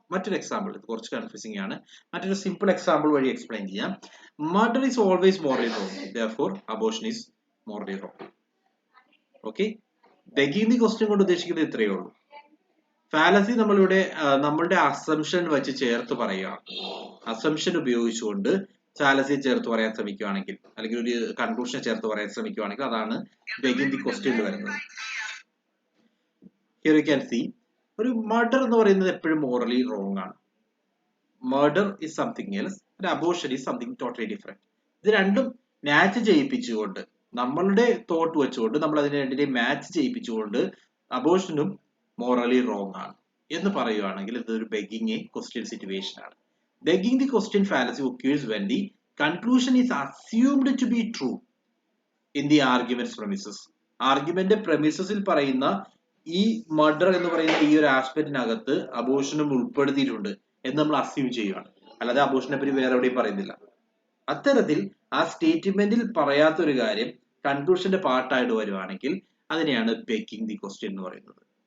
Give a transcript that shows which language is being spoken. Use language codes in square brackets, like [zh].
[ml] മറ്റൊരു എക്സാമ്പിൾ, ഇത് കുറച്ച് കൺഫ്യൂസിംഗ് ആണ്. മറ്റൊരു സിമ്പിൾ എക്സാമ്പിൾ വഴി എക്സ്പ്ലെയിൻ ചെയ്യാം. [en] Murder is always morally wrong. Therefore, abortion is morally wrong. Okay? [ml] Begging the question കൊണ്ട് ഉദ്ദേശിക്കുന്നത് ഇത്രയേ ഉള്ളൂ. ഫാലസി നമ്മളിവിടെ നമ്മളുടെ അസംഷൻ വെച്ച് ചേർത്ത് പറയുകയാണ്. അസംഷൻ ഉപയോഗിച്ചുകൊണ്ട് ഫാലസി ചേർത്ത് പറയാൻ ശ്രമിക്കുകയാണെങ്കിൽ, അല്ലെങ്കിൽ ഒരു കൺക്ലൂഷൻ ചേർത്ത് പറയാൻ ശ്രമിക്കുകയാണെങ്കിൽ, അതാണ് begging the question വരുന്നത്. [en] Here you can see, [ml] ഒരു മർഡർ എന്ന് പറയുന്നത് എപ്പോഴും മോറലി റോങ് ആണ്. [en] Murder is something else and abortion is something totally different. [ml] ഇത് രണ്ടും മാച്ച് ചെയ്യിപ്പിച്ചുകൊണ്ട്, നമ്മളുടെ തോട്ട് വെച്ചുകൊണ്ട് നമ്മൾ അതിനെ രണ്ടിനെയും മാച്ച് ചെയ്യിപ്പിച്ചുകൊണ്ട് അബോർഷനും മോറലി റോങ് ആണ് എന്ന് പറയുകയാണെങ്കിൽ ഇതൊരു begging a question സിറ്റുവേഷൻ ആണ്. [en] Begging the question fallacy occurs when the conclusion is assumed to be true in the argument's premises. [ml] Argument premises പറയുന്ന ഈ മർഡർ എന്ന് പറയുന്ന ഈ ഒരു ആസ്പെക്റ്റിനകത്ത് അബോർഷനും ഉൾപ്പെടുത്തിയിട്ടുണ്ട് എന്ന് നമ്മൾ അസ്യൂം ചെയ്യുകയാണ്. അല്ലാതെ അബോർഷനെ പറ്റി വേറെ എവിടെയും പറയുന്നില്ല. അത്തരത്തിൽ ആ സ്റ്റേറ്റ്മെന്റിൽ പറയാത്ത ഒരു കാര്യം കൺക്ലൂഷന്റെ പാർട്ടായിട്ട് വരുവാണെങ്കിൽ അതിനെയാണ് begging the question എന്ന് പറയുന്നത്.